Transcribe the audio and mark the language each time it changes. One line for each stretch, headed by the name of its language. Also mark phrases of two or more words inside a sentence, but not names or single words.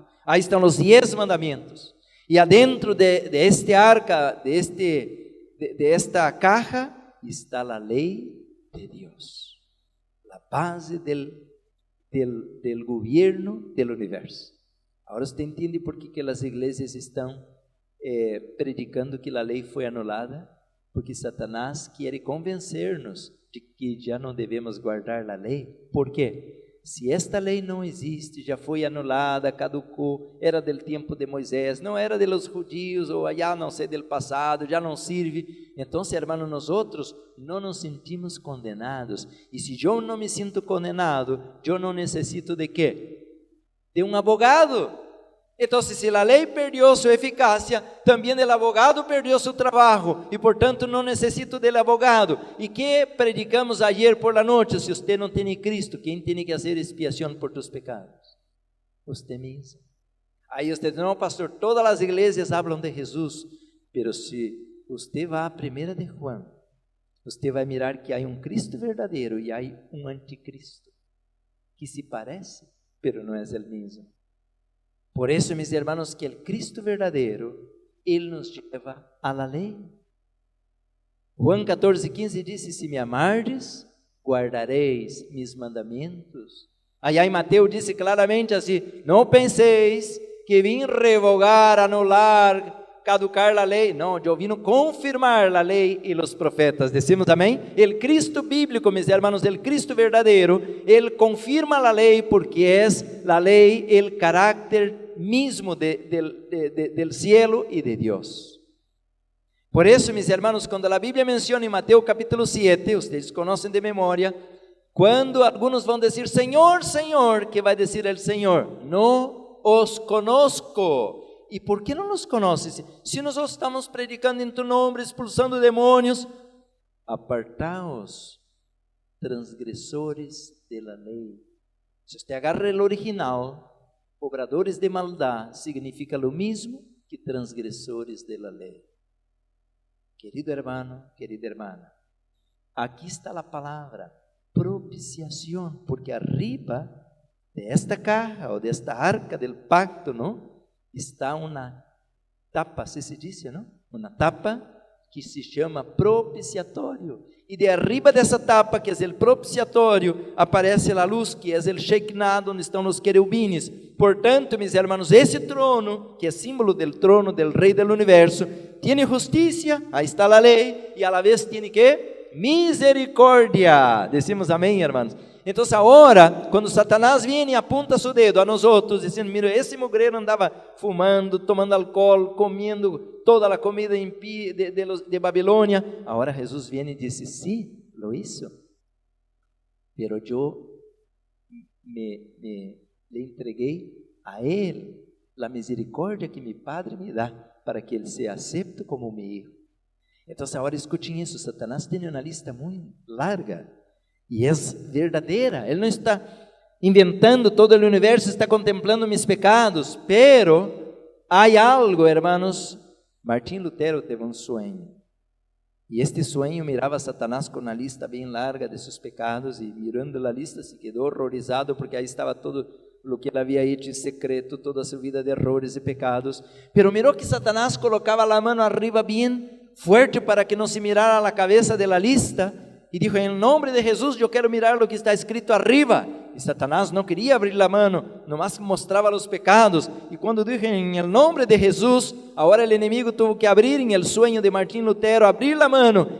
Spanish: Ahí están los 10 mandamientos. Y adentro de este arca, de de esta caja está la ley de Dios, la base del gobierno del universo. Ahora usted entiende por qué que las iglesias están predicando que la ley
Portuguese: foi anulada,
Spanish: porque Satanás quiere convencernos de que
Portuguese: já não devemos guardar a lei. Por quê? Se esta lei não existe, já foi anulada, caducou, era del tempo de Moisés, não era de los judíos, ou já não sei del passado, já não serve. Então, hermano, nós outros não nos sentimos condenados. E se eu não me sinto condenado, eu não necessito de quê? De um abogado. Então, se a lei perdeu sua eficácia, também o abogado perdeu seu trabalho, e portanto não necessito do abogado. E que predicamos ayer por la noite? Se você não tem Cristo, quem tem que fazer expiação por tus pecados? Você mesmo. Aí você diz, não, pastor, todas as igrejas falam de Jesus, pero se você vai a 1 de Juan, você vai mirar que há um Cristo verdadeiro e há um anticristo, que se parece, pero não é o mesmo. Por isso,
Spanish: mis hermanos,
Portuguese: que o Cristo verdadeiro, Ele nos leva a la lei. Juan 14:15 diz, se me amardes, guardareis mis mandamentos. Aí em Mateus disse claramente assim, não penseis que vim revogar, anular, caducar a lei. Não, eu vim confirmar a lei e os profetas. Decimos amém? O Cristo bíblico, mis hermanos, o Cristo verdadeiro, Ele confirma a lei porque é a lei, o caráter
Spanish: mismo del cielo y de Dios. Por eso, mis hermanos, cuando la Biblia menciona en Mateo capítulo 7, ustedes conocen de memoria, cuando algunos van a decir, Señor, Señor, ¿qué va a decir el Señor? No os conozco. ¿Y por qué no nos conoces? Si nosotros estamos predicando en tu nombre, expulsando demonios, apartaos, transgresores de la ley. Si usted agarra el original, obradores de maldad significa lo mismo que transgressores de la lei. Querido hermano, querida hermana,
Portuguese: aqui está a palavra propiciação, porque arriba de esta caja ou desta arca del pacto, não, está uma tapa, assim se diz, não? Uma tapa que se chama propiciatório. E de arriba dessa tapa, que é o propiciatório, aparece a luz, que é o Shekinah, onde estão os querubines. Portanto,
Spanish: mis hermanos,
Portuguese: esse trono, que é símbolo del trono del Rei del Universo, tem justiça, aí está a lei, e a la vez tem que misericórdia.
Spanish: Decimos amém, hermanos.
Portuguese: Então, agora, quando Satanás vem e apunta seu dedo a nós outros, dizendo, mira, esse mugreiro andava fumando, tomando álcool, comendo toda a comida de Babilônia. Agora Jesus vem e diz, sim,
Spanish: lo hizo,
Portuguese: pero eu le entreguei a ele a misericórdia que meu Padre me dá, para que ele seja acepto como meu hijo. Então, agora escutem isso, Satanás tem uma lista muito larga, e é verdadeira. Ele não está inventando todo o universo, está contemplando mis pecados, pero há algo, hermanos. Martim Lutero teve um sonho, e este sonho mirava a Satanás com uma lista bem larga de seus pecados, e mirando a lista se quedou horrorizado, porque aí estava todo o que ele havia hecho em secreto, toda a sua vida de errores e pecados. Pero mirou que Satanás colocava a mão arriba bem fuerte para que não se mirara a cabeça de la lista, e dijo, em nome de Jesus, eu quero mirar o que está escrito arriba. E Satanás não queria abrir a mão, nomás mostrava os pecados. E quando dijo, em nome de Jesus, agora o inimigo teve que abrir, em el sueño de Martim Lutero, abrir a mão.